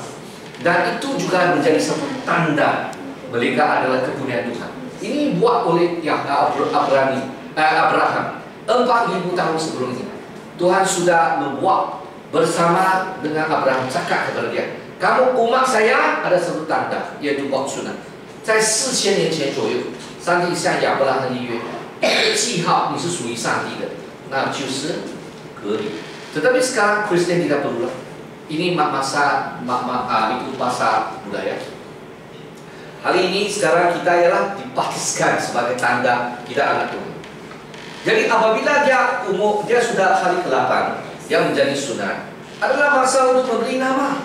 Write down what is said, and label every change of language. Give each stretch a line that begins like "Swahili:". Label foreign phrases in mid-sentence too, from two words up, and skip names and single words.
Malay: Dan itu juga menjadi satu tanda mereka adalah kepunyaan Tuhan. Ini buat oleh Abraham 4.000 tahun sebelumnya. Tuhan sudah membuat bersama dengan Abraham, cakap kepada dia, kamu umat saya ada satu tanda, yaitu waktu sunat.
Chinese: 在4000年前左右，上帝向亚伯拉罕立约，记号你是属于上帝的，那就是隔离。
Malay: Tetapi sekarang Kristen tidak perlu lah. Ini masa itu masa budaya. Hari ini sekarang kita ialah dipakiskan sebagai tanda kita anak Tuhan. Jadi apabila dia sudah hari ke-8, dia menjadi sunat, adalah masa untuk memberi nama.